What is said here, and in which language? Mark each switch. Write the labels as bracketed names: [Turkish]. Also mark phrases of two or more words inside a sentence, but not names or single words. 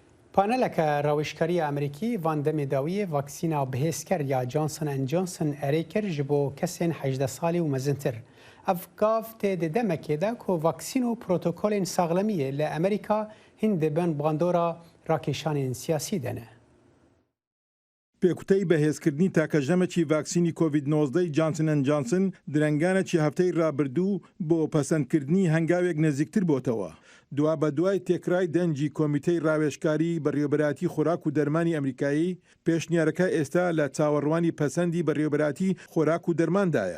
[Kurdish] پانلەکە ڕەوشکاری ئەمریکی ڤاندەمێ داویە ڤاکسینە بەهێزکەر یا جانسن ئەند جانسن ئەرێ کرد ji بۆ کەسێن 18 ساڵی و مەزنتر. ئەف گاڤ تێ di demekê ku vaksîn û protokolên saxlemiyê li Amerîka hin dibin bandora rakêşanên siyasî de ne. [Central Kurdish] پێکوتەی بەهێزکردنی تاکەژەمەکی ڤاکسینی کۆڤید-19 جانسن ئەند جانسن درەنگانێکی هەفتەی ڕابردوو بۆ پەسەندکردنی هەنگاوێک نزیکتر بۆتەوە. دوا بە دوای تێکرای دەنجی کۆمیتەی ڕاوێژکاری بەڕێوەبەراتی خۆراک و دەرمانی ئەمریکایی پێشنیارەکە ئێستا لە چاوەڕوانی پەسەندی بەڕێوەبەراتی خۆراک و دەرماندایە.